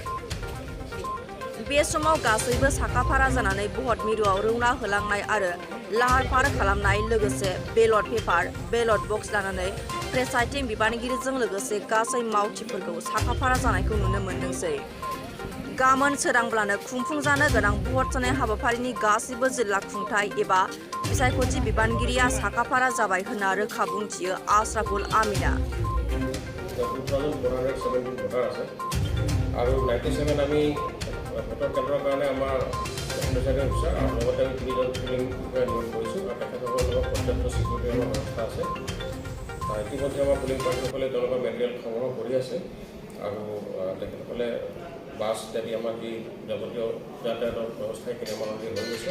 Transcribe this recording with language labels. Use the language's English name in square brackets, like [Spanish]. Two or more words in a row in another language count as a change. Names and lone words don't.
[Bodo] बे समाव गासैबो साखाफारा जानानै भट मिरुआव रौना होलांनाय आरो लाहार फाहार खालामनाय लोगोसे [English] ballot paper ballot box [Bodo] लानानै प्रेसाइडिं बिबानगिरिजों लोगोसे गासै मावथिफोरखौ साखाफारा जानायखौ नुनो मोनदोंसै। गाबोन सोरांब्लानो खुंफुंजानो गोनां भट जानाय हाबाफारिनि गासैबो जिल्ला खुंथाय एबा बिसायख'थि बिबानगिरिया साखाफारा जाबाय होनना रोखा बुंथियो आशराफुल आमिना। [Assamese] ভোটৰ কেন্দ্ৰৰ কাৰণে আমাৰ প্ৰেচাইডিং অফিচাৰ আৰু লগতে আমি 3জন পুলিং নিয়োগ কৰিছোঁ আৰু তেখেতসকলৰ লগত পৰ্যাপ্ত চিকিউৰিটিৰ ব্যৱস্থা আছে। ইতিমধ্যে আমাৰ পুলিং পাৰ্টিসকলে তেওঁলোকৰ মেটেৰিয়েল সংগ্ৰহ কৰি আছে আৰু তেখেতসকলে বাছ ইত্যাদি আমাৰ যি যাৱতীয় যাতায়াতৰ ব্যৱস্থা সেইখিনি আমাৰ অলৰেডি হৈ গৈছে।